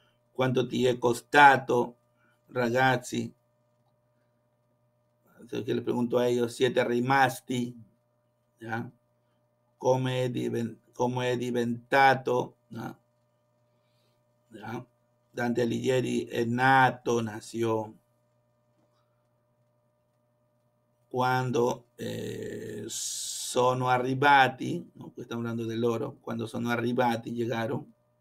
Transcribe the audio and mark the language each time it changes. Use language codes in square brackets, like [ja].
[it] Quanto ti è costato, ragazzi? [es] Entonces, que le pregunto a ellos, [it] siete rimasti, [es] ¿ya? [it] Come è diventato, ¿no? ¿Ya? Dante Alighieri è nato, [es] nació. [it] Quando sono arrivati, ¿no? [es] Pues estamos hablando del loro, cuando [it] sono arrivati, [es] llegaron.